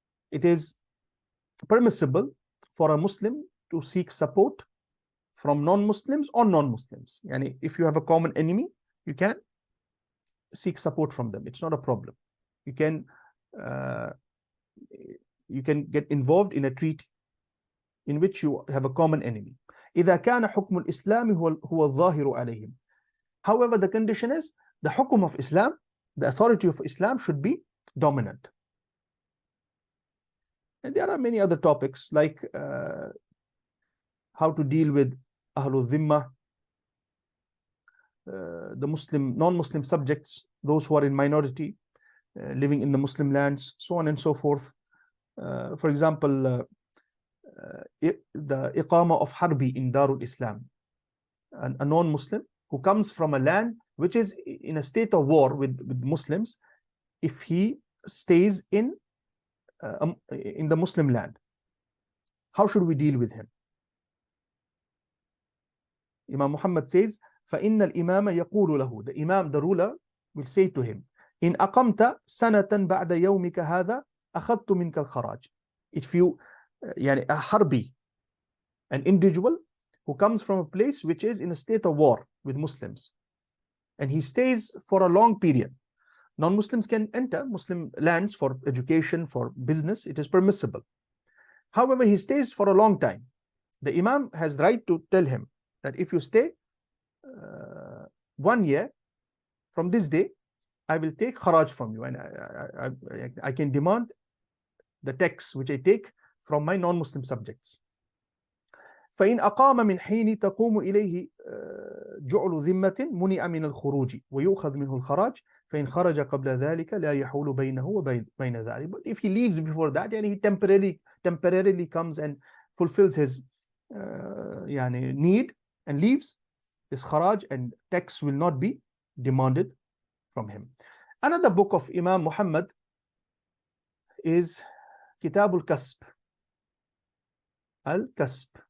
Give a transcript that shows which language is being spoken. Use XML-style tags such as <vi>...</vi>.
<en>It is permissible for a Muslim to seek support from non-Muslims or non-Muslims. Yani if you have a common enemy, you can seek support from them. It's not a problem. You can get involved in a treaty in which you have a common enemy.</en> <ar>إذا كان حكم الإسلام هو الظاهر عليهم.</ar> <en>However, the condition is the hukum of Islam, the authority of Islam should be dominant. And there are many other topics like how to deal with Ahlul Dhimma, the non-Muslim subjects, those who are in minority, living in the Muslim lands, so on and so forth. For example, the Iqama of Harbi in Darul Islam, a non-Muslim who comes from a land which is in a state of war with Muslims, if he stays in the Muslim land, how should we deal with him? Imam Muhammad says,</en> <ar>فَإِنَّ الْإِمَامَ يَقُولُ لَهُ.</ar> <en>The Imam, the ruler, will say to him,</en> <ar>إِنْ أَقَمْتَ سَنَةً بَعْدَ يَوْمِكَ هَذَا أَخَذْتُ مِنْكَ الْخَرَاجِ.</ar> <en>If you, يعني a harbi, an individual who comes from a place which is in a state of war with Muslims, and he stays for a long period. Non-Muslims can enter Muslim lands for education, for business. It is permissible. However, he stays for a long time. The Imam has right to tell him that if you stay 1 year from this day, I will take kharaj from you, and I can demand the tax which I take from my non-Muslim subjects.</en> <ar>فإن أقام من حين تقوم إليه جعل ذمة منع من الخروج ويؤخذ منه الخراج فإن خرج قبل ذلك لا يحول بينه وبين ذلك.</ar> <en>But if he leaves before that, يعني he temporarily comes and fulfills his يعني need and leaves, this kharaj and tax will not be demanded from him. Another book of Imam Muhammad is Kitab al-Kasb. Al-Kasb.</en>